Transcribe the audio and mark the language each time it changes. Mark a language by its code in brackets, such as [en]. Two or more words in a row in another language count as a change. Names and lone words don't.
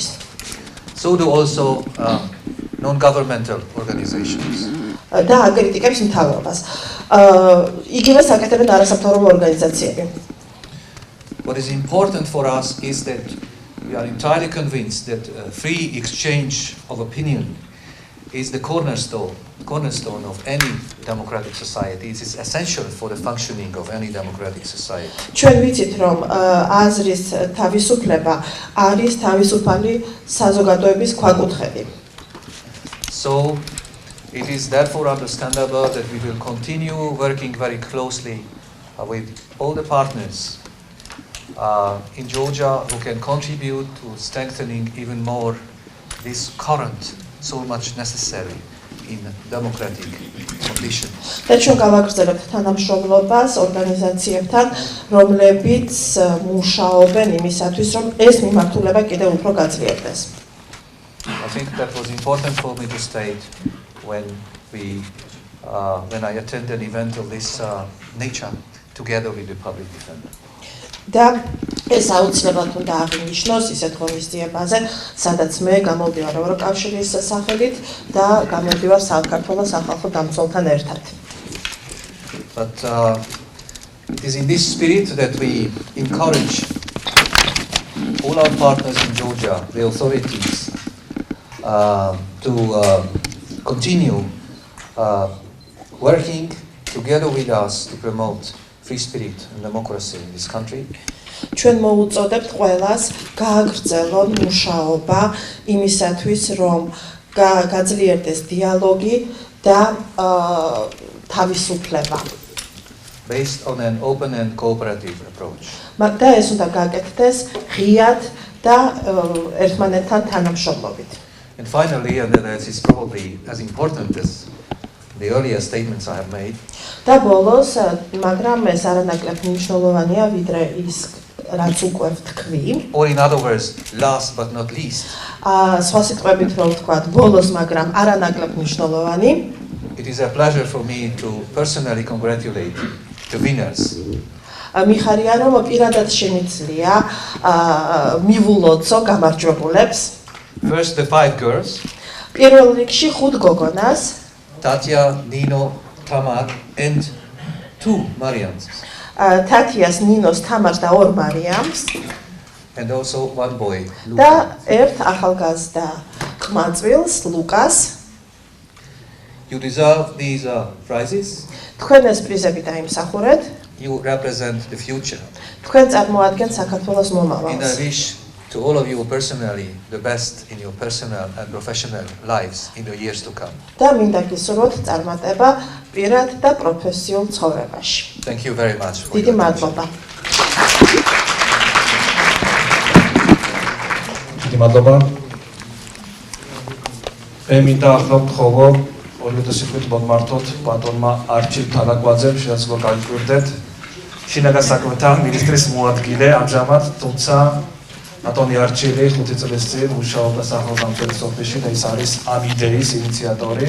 [en] So do also non-governmental organizations. [ka] და აკრიტიკებს მთავრობას. იგივე საკეთებენ არასამთავრობო ორგანიზაციები. [en] What is important for us is that we are entirely convinced that free exchange of opinion is the cornerstone of any democratic society. It is essential for the functioning of any democratic society. [ka] ჩვენ ვიცით, რომ აზრის თავისუფლება არის თავისუფალი საზოგადოების ქვაკუთხედი. [en] So It is therefore understandable that we will continue working very closely with all the partners in Georgia who can contribute to strengthening even more this current, so much necessary in democratic conditions. [ka] და ჩვენ გავაგრძელებთ თანამშრომლობას ორგანიზაციებთან, რომლებიც მუშაობენ იმისათვის, რომ ეს მიმართულება კიდევ უფრო გაძლიერდეს. [en] I think that was important for me to state when I attend an event of this nature together with the public defender. [ka] და ეს აუცილებლად უნდა აღინიშნოს ისეთ ღონისძიებაზე, სადაც მე გამოვდივარ ევროკავშირის სახელით და გამოვდივარ საქართველოს სახალხო დამცველთან ერთად. [en] But it is in this spirit that we encourage all our partners in Georgia, the authorities, to continue working together with us to promote free spirit and democracy in this country. [ka] ჩვენ მოუწოდებთ ყველას გააგრძელონ მუშაობა იმისათვის, რომ გაძლიერდეს დიალოგი და თავისუფლება. [en] Based on an open and cooperative approach. [ka] და ეს უნდა გაკეთდეს ღიად და ერთმანეთთან თანამშრომლობით. [en] And finally, and that is probably as important as the earlier statements I have made, [ka] და ბოლოს, მაგრამ ეს არანაკლებ მნიშვნელოვანია, ვიდრე ის, რაც უკვე ვთქვი. [en] or in other words, last but not least, [ka] სხვა სიტყვებით რომ ვთქვათ, ბოლოს, მაგრამ არანაკლებ მნიშვნელოვანი. [en] it is a pleasure for me to personally congratulate the winners. [ka] მიხარია, რომ პირადად შემიძლია მივულოცო გამარჯვებულებს. [en] First, the 5 girls, [ka] პირველ რიგში 5 გოგონას, [en] Tatya, Nino, Tamar, and 2 Mariams, [ka] თათიას, ნინოს, თამარს და 2 მარიამს [en] and also 1 boy, [ka] და [en] Luca. [ka] ერთ ახალგაზრდა ყმაწვილს, ლუკას. [en] You deserve these prizes. [ka] თქვენ ეს პრიზები დაიმსახურეთ. [en] You represent the future. [ka] თქვენ წარმოადგენთ საქართველოს [en] And I [ka] მომავალს. [en] wish to all of you personally the best in your personal and professional lives in the years to come. [ka] და მინდა გისურვოთ წარმატება პირად და პროფესიულ ცხოვრებაში. [en] Thank you very much. for [ka] დიდი [en] your attention. [ka] მადლობა. დიდი მადლობა. მე მინდა ახლა ვთხოვო ორიენტაციით მოგმართოთ ბატონმა არჩილ თალაკვაძემ, შეიძლება გაიკვირდეთ. შინაგან საქმეთა მინისტრის მოადგილე ამჟამად, თუმცა ბატონი არჩილი 5 წლის წინ მუშაობდა სახელმწიფო ოფისში და ის არის ამ იდეის ინიციატორი.